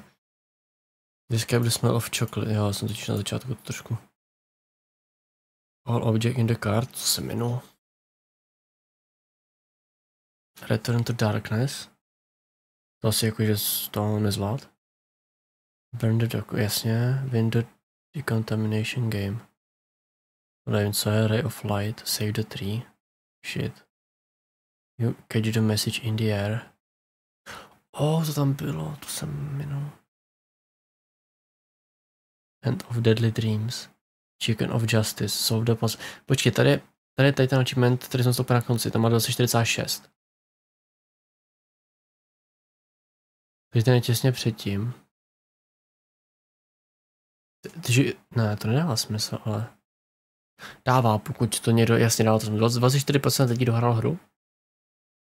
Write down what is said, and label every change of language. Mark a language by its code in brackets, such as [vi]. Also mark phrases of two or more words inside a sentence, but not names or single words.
[en] Describe the smell of chocolate, [cs] jo, jsem totiž na začátku to trošku. [en] All object in the card, [cs] co jsem minul. [en] Return to darkness. [cs] To asi jako, že to nezvlád. [en] Burn the dark, jasně. Win the decontamination game. [cs] Nevím, co je, [en] ray of light, save the tree. Shit. You catch the message in the air. [cs] To tam bylo, to jsem minul. [en] End of Deadly Dreams. Chicken of Justice. Solve the puzzle. [cs] Počkej, tady je ten achievement, který jsem stoupil na konci, tam má 2046. Takže ten je těsně předtím. Ne, to nedává smysl, ale dává, pokud to někdo jasně dává, to 24% lidí dohrál hru.